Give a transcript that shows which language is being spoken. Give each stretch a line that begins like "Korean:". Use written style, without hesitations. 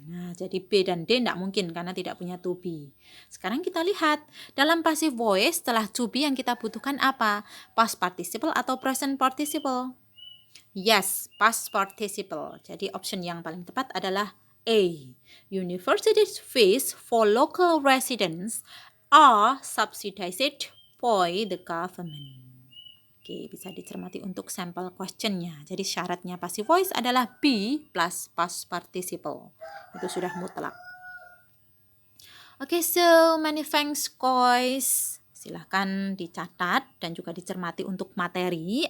Indonesian: Nah, jadi B dan D tidak mungkin karena tidak punya to be. Sekarang kita lihat dalam passive voice setelah to be yang kita butuhkan apa?
English: Past participle atau present participle? Yes, past participle.
Indonesian: Jadi option yang paling tepat adalah A.
English: University fees for local residents are subsidized by the government.
Indonesian: Oke, bisa dicermati untuk sampel questionnya. Jadi syaratnya passive voice adalah B plus past participle. Itu sudah mutlak. Oke,
English: so many thanks guys.
Indonesian: Silahkan dicatat dan juga dicermati untuk materi.